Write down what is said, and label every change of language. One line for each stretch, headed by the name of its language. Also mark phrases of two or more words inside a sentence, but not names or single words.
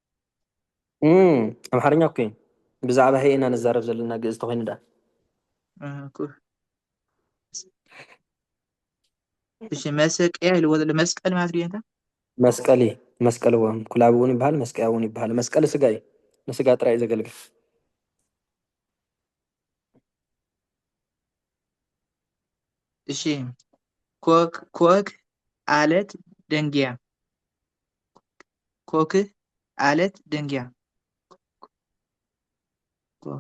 Tigrinya: ኣምሓርኛ እኮ እዩ ብዛዕባ ሄ ኢና ንዛረብ ዘለና ግእዝ ተኮይኑ ዳ ኩህ እሺ መስቀያ ኢልዎ ዘሎ መስቀል ማለት ድዩ እንታ መስቀሊ መስቀል እውን ኩላብ እውን ይበሃል መስቀያ እውን ይበሃል መስቀሊ ስጋ እዩ ንስጋ ጥራይ እዩ ዘገልግል
Amharic: እሺ ኮክ አለት ደንጊያ ኮክ አለት ደንጊያ ኮክ